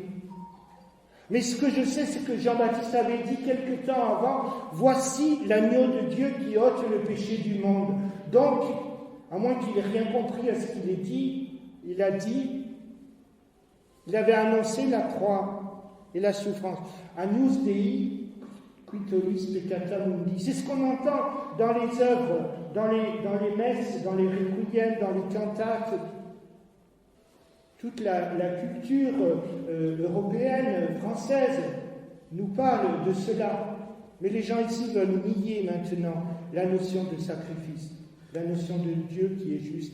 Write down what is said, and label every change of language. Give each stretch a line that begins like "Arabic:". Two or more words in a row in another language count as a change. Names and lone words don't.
French: Mais ce que je sais, c'est que Jean-Baptiste avait dit quelque temps avant, voici l'agneau de Dieu qui ôte le péché du monde. Donc, à moins qu'il ait rien compris à ce qu'il ait dit, il avait annoncé la croix et la souffrance.
Latin: Agnus Dei, qui tollis peccata mundi.
French: C'est ce qu'on entend dans les œuvres, dans les messes, dans les requiem, dans les cantates. Toute la culture européenne, française, nous parle de cela. Mais les gens ici veulent nier maintenant la notion de sacrifice, la notion de Dieu qui est juste.